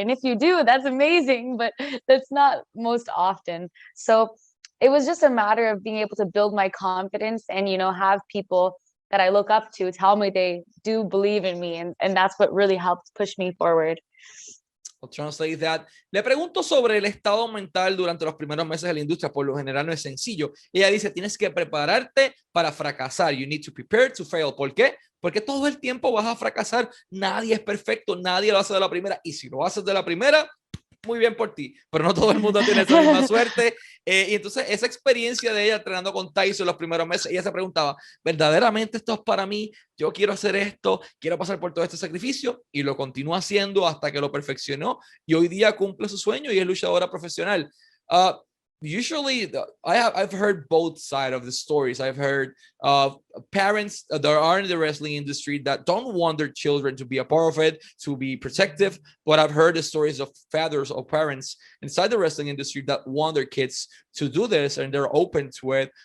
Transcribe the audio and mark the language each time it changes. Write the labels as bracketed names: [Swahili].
[English] And if you do, that's amazing, but that's not most often. So it was just a matter of being able to build my confidence and, you know, have people that I look up to tell me they do believe in me. And that's what really helped push me forward. I'll translate that. [Spanish] Le pregunto sobre el estado mental durante los primeros meses de la industria. Por lo general no es sencillo. Ella dice, tienes que prepararte para fracasar. [English] You need to prepare to fail. [Spanish] ¿Por qué? Porque todo el tiempo vas a fracasar. Nadie es perfecto, nadie lo hace de la primera. Y si lo haces de la primera, muy bien por ti, pero no todo el mundo tiene esa misma suerte. Y entonces esa experiencia de ella entrenando con Tyson los primeros meses, ella se preguntaba, ¿verdaderamente esto es para mí? Yo quiero hacer esto, quiero pasar por todo este sacrificio, y lo continúa haciendo hasta que lo perfeccionó, y hoy día cumple su sueño y es luchadora profesional. [English] Usually I've heard both sides of the stories. I've heard parents that are in the wrestling industry that don't want their children to be a part of it, to be protective, but I've heard the stories of fathers or parents inside the wrestling industry that want their kids to do this and they're open to it.